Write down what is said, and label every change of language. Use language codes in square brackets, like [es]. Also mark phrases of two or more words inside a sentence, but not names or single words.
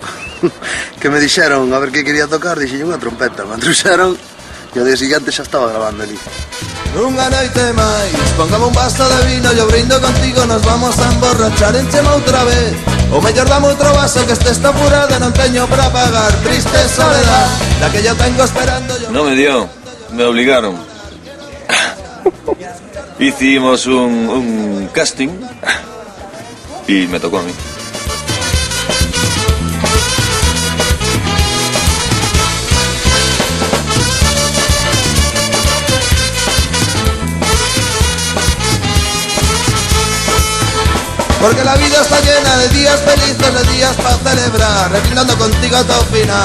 [gl] Que me dixeron a ver que quería tocar, dixen unha trompeta, me trouxeron e ao día seguinte xa estaba grabando ali. Unha noite máis, [es] pongamos un vaso de vino, yo brindo contigo, nos vamos a emborrachar, [gl] enchema outra vez. O mellor dame outro vaso, que este está apurado, non teño para pagar, [es] triste soledad, la que yo tengo esperando yo. No me dio, me obligaron. Hicimos un casting y me tocó a mí. Porque la vida está llena de días felices, de días para celebrar, reclinando contigo hasta el final.